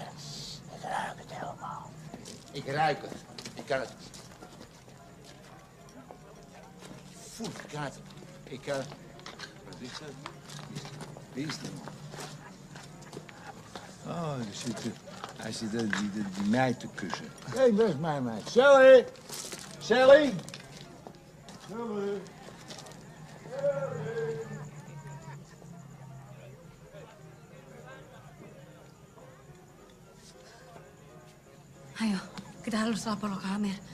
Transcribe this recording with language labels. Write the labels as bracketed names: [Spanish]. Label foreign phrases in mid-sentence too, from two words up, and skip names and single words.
[Dutch] Ik ruik het helemaal. Ik ruik het. Ik kan het. Voel, ik kan het. Ik kan het. Wat is dat? Wie is dat? Oh, hij zit die meid te kussen. Hé, dat is mijn meid. Sally! Sally! Sally! [Indonesian] Ayo, kita harus lapor ke Amir.